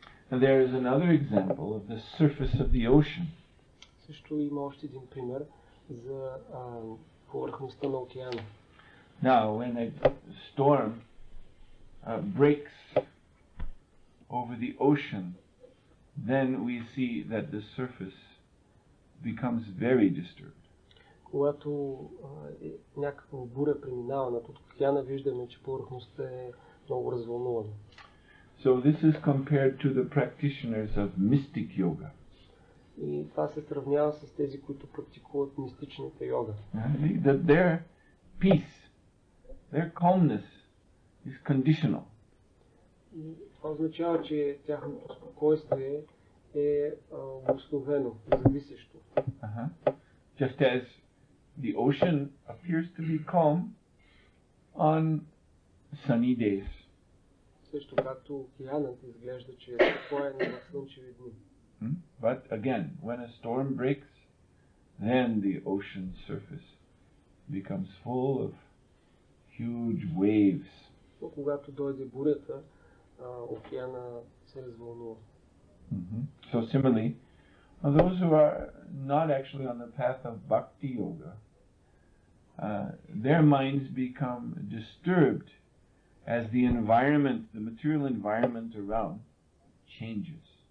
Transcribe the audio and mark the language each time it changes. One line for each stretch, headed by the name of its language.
English: And there is another example of the surface of the ocean.
Bulgarian: Също има още един пример за повърхността на океана.
English: Now, when a storm breaks over the ocean, then we see that the surface becomes very disturbed.
Bulgarian: Когато някаква буря преминава над океана, виждаме, че повърхността е много развълнувана.
English: So this is compared to the practitioners of mystic yoga.
Bulgarian: И това се сравнява с тези, които практикуват мистичната йога.
English: That their peace, their calmness is conditional.
Bulgarian: И това означава, че тяхното спокойствие е обусловено, зависещо.
English: Just as the ocean appears to be calm on sunny days.
Bulgarian: Също както океанът изглежда, че е спокоен в слънчеви дни.
English: But again, when a storm breaks, then the ocean surface becomes full of huge waves.
Bulgarian: Но когато дойде бурята, океана се развълнува.
English: So similarly, those who are not actually on the path of bhakti yoga, their minds become disturbed as the environment, the material environment around, changes.